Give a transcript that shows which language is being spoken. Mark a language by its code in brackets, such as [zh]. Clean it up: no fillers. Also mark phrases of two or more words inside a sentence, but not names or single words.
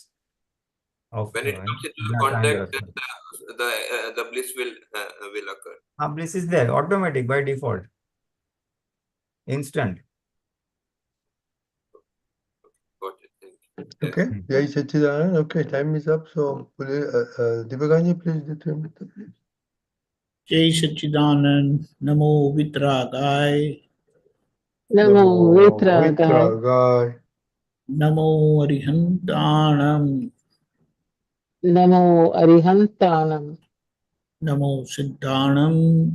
[en] When it comes into the contact, the bliss will occur. Bliss is there, automatic by default, instant. Got it. Thank you. Okay, [hi] Jai Satchidanand. [en] Okay, time is up. So, Deepakanandji, please determine the please. [hi] Jai Satchidanand, [pra] Namo Vitragaya, Namo Vitragaya, Namo Arihantanam, Namo Arihantanam, Namo Siddhanam,